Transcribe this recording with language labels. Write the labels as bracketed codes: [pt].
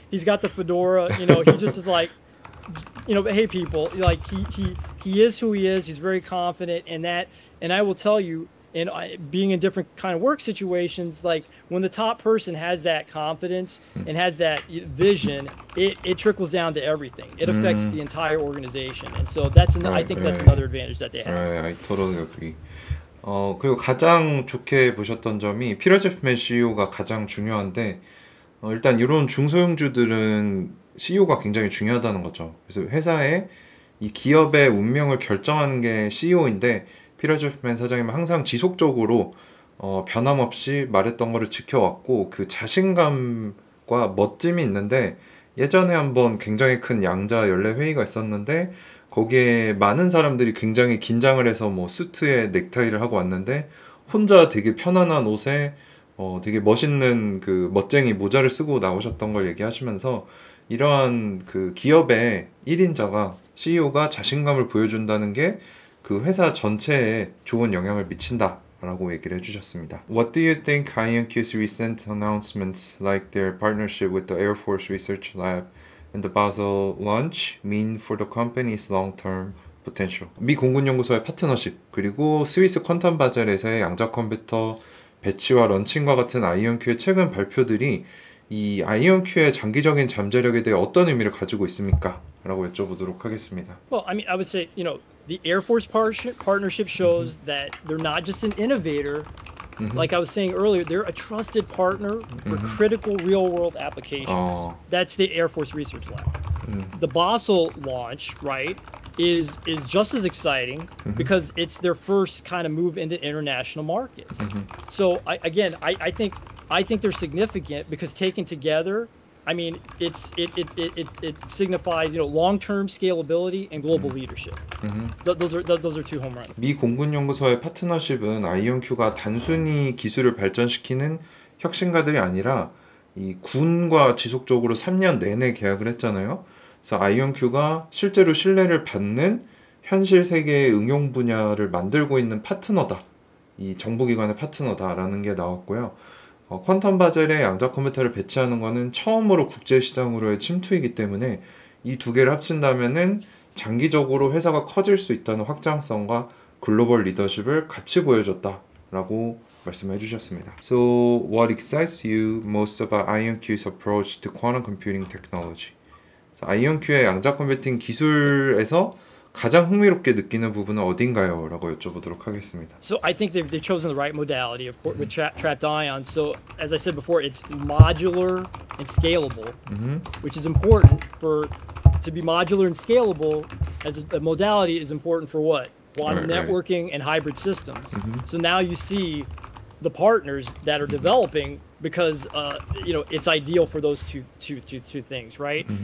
[en] He's got the fedora, you know, he just is like, you know, hey people, like he is who he is. He's very confident in that. And I will tell you, and being in different kind of work situations, like when the top person has that confidence and has that vision, it trickles down to everything. It affects the entire organization. And so I think that's another advantage that they have. Right, I totally agree. [ko] 그리고 가장 좋게 보셨던 점이 피터 챕맨 CEO가 가장 중요한데, 일단 이런 중소형주들은 CEO가 굉장히 중요하다는 거죠. 그래서 회사의 이 기업의 운명을 결정하는 게 CEO인데, 피터 챕맨 사장님은 항상 지속적으로 변함없이 말했던 거를 지켜왔고, 그 자신감과 멋짐이 있는데, 예전에 한번 굉장히 큰 양자 연례 회의가 있었는데 거기에 많은 사람들이 굉장히 긴장을 해서 뭐 수트에 넥타이를 하고 왔는데 혼자 되게 편안한 옷에 되게 멋있는 그 멋쟁이 모자를 쓰고 나오셨던 걸 얘기하시면서, 이러한 그 기업의 1인자가 CEO가 자신감을 보여준다는 게 그 회사 전체에 좋은 영향을 미친다 라고 얘기를 해주셨습니다. [en] What do you think IonQ's recent announcements like their partnership with the Air Force Research Lab and the Basel launch mean for the company's long-term potential? [ko] 미 공군연구소의 파트너십, 그리고 스위스 퀀텀 바젤에서의 양자 컴퓨터 배치와 런칭과 같은 아이언큐의 최근 발표들이 이 아이언큐의 장기적인 잠재력에 대해 어떤 의미를 가지고 있습니까? 라고 여쭤보도록 하겠습니다. [en] Well, I mean, I would say, you know, the Air Force partnership shows that they're not just an innovator. Like I was saying earlier, they're a trusted partner for critical real-world applications. That's the Air Force Research Lab. The Basel launch, right, is just as exciting because it's their first kind of move into international markets. So I think they're significant because taken together, I mean, it signifies, you know, long-term scalability and global leadership. Those are two home runs. [ko] 미 공군연구소의 파트너십은 아이언큐가 단순히 기술을 발전시키는 혁신가들이 아니라 이 군과 지속적으로 3년 내내 계약을 했잖아요. 그래서 아이언큐가 실제로 신뢰를 받는 현실 세계의 응용 분야를 만들고 있는 파트너다. 이 정부기관의 파트너다라는 게 나왔고요. 퀀텀 바젤에 양자 컴퓨터를 배치하는 것은 처음으로 국제 시장으로의 침투이기 때문에 이 두 개를 합친다면은 장기적으로 회사가 커질 수 있다는 확장성과 글로벌 리더십을 같이 보여줬다라고 말씀해 주셨습니다. [en] So, what excites you most about IonQ's approach to quantum computing technology? [ko] IonQ의 양자 컴퓨팅 기술에서 가장 흥미롭게 느끼는 부분은 어딘가요? 라고 여쭤보도록 하겠습니다. [en] So I think they've chosen the right modality of with trapped ion. So as I said before, it's modular and scalable, which is important to be modular and scalable as a modality is important for what? Quantum networking and hybrid systems. So now you see the partners that are developing because you know, it's ideal for those two things, right?